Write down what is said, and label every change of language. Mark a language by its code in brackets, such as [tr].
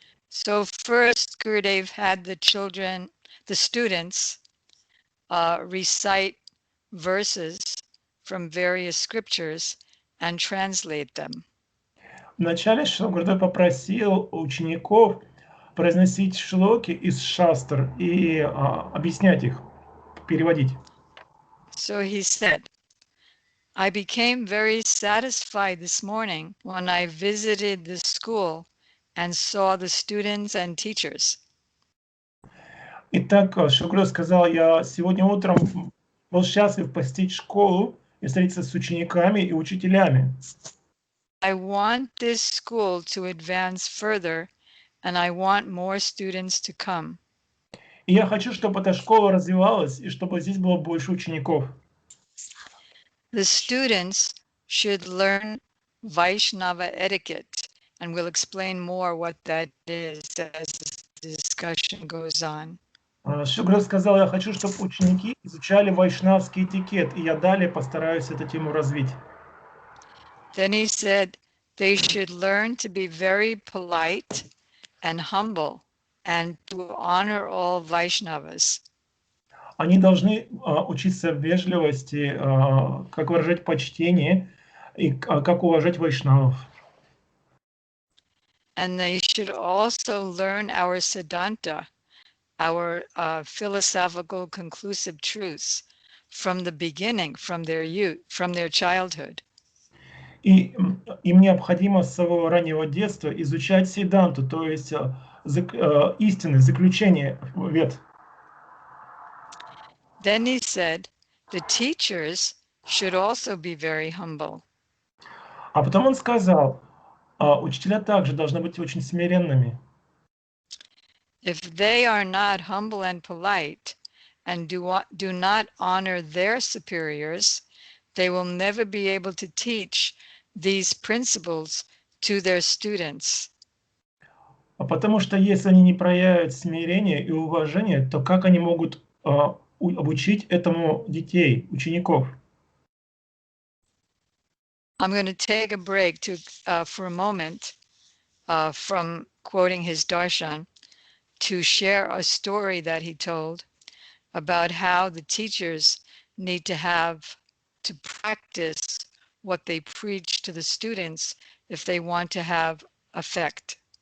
[en] So first, Gurudev had the students, recite verses from various scriptures and translate them. [ru] Вначале Шрила Гурудев попросил учеников произносить шлоки из шастр и объяснять их, переводить. [en] So he said, I became very satisfied this morning when I visited the school and saw the students and teachers. [ru] Итак, Шрила Гурудев сказал, я сегодня утром был счастлив посетить школу и встретиться с учениками и учителями. [en] I want this school to advance further, and I want more students to come. [ru] И я хочу, чтобы эта школа развивалась, и чтобы здесь было больше учеников. [en] The students should learn Vaishnava etiquette, and we'll explain more what that is as the discussion goes on. [ru] Шрила Гурудев сказал, я хочу, чтобы ученики изучали вайшнавский этикет, и я далее постараюсь эту тему развить. [en] Then he said they should learn to be very polite and humble and to honor all Vaishnavas. [ru] Они должны учиться вежливости, как выражать почтение и как уважать вайшнавов. [en] And they should also learn our Siddhanta, our philosophical conclusive truths from the beginning, from their youth, from their childhood. [ru] И им необходимо с самого раннего детства изучать сиддханту, то есть истины, заключение вед. [en] Then he said the teachers should also be very humble. [ru] А потом он сказал, учителя также должны быть очень смиренными. [en] If they are not humble and polite and do not honor their superiors, they will never be able to teach these principles to their students. [ru] Потому что если они не проявят смирение и уважение, то как они могут обучить этому детей, учеников? [en] I'm going to take a break for a moment from quoting his darshan to share a story that he told about how the teachers need to practice what they preach to the students if they want to have effect.